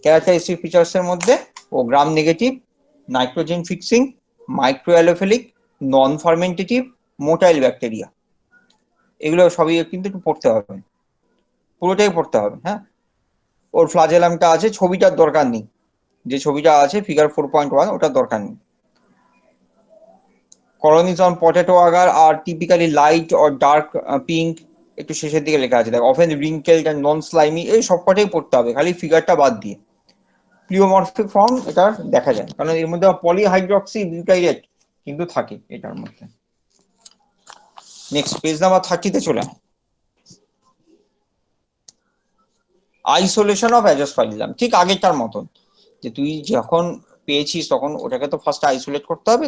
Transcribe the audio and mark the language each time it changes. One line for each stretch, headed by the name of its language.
Bangla: Characteristic ফিচার্সের মধ্যে ও gram negative, nitrogen fixing, micro অ্যালোফিলিক, নন ফার্মেন্টেটিভ, motile bacteria, এগুলো সবই কিন্তু একটু পড়তে হবে, পুরোটাই পড়তে হবে। হ্যাঁ, ওর ফ্লাজেলামটা আছে, ছবিটার দরকার নেই, যে ছবিটা আছে ফিগার 4.1 ওটার দরকার নেই।
English: colonies on potato agar are typically light or dark pink,
Bangla: একটু শেষের দিকে লেখা আছে দেখ,
English: often wrinkled and non slimy,
Bangla: এই সবকটাই পড়তে হবে, খালি ফিগারটা বাদ দিয়ে। প্লিওমরফিক ফর্ম এটা দেখা যায় কারণ এর মধ্যে পলিহাইড্রক্সি বিউটাইরেট কিন্তু থাকে এটার মধ্যে। নেক্সট পেজ নাম্বার 30 তে চলে আইসোলেশন অফ অ্যাজোস্পারিলাম, ঠিক আগেরটার মতন, যে তুই যখন পেয়েছিস তখন ওটাকে তো ফার্স্ট আইসোলেট করতে হবে।